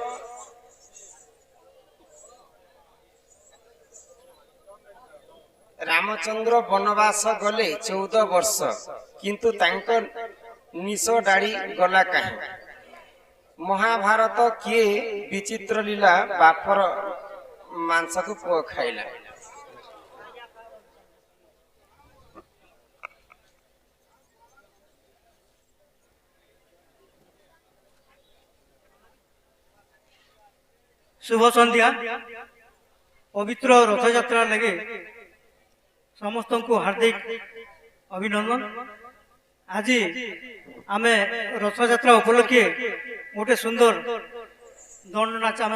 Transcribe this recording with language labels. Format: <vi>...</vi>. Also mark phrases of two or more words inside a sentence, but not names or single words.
<or>ରାମଚନ୍ଦ୍ର ବନବାସ ଗଲେ 14 ବର୍ଷ କିନ୍ତୁ ତାଙ୍କ ନିଶ ଦାଢ଼ି ଗଲା କାହିଁ ମହାଭାରତ କିଏ ବିଚିତ୍ର ଲୀଳା ବାପର ମାଂସକୁ ପୁଅ ଖାଇଲା ଶୁଭ ସନ୍ଧ୍ୟା ପବିତ୍ର ରଥଯାତ୍ରା ଲଗେ ସମସ୍ତ କୋ ହାର୍ଦ୍ଦିକ ଅଭିନନ୍ଦନ ଆଜ ଆମ ରଥଯାତ୍ରା ଉପଲକ୍ଷେ ଗୋଟେ ସୁନ୍ଦର ଦଣ୍ଡ ନାଚ ଆମ</or>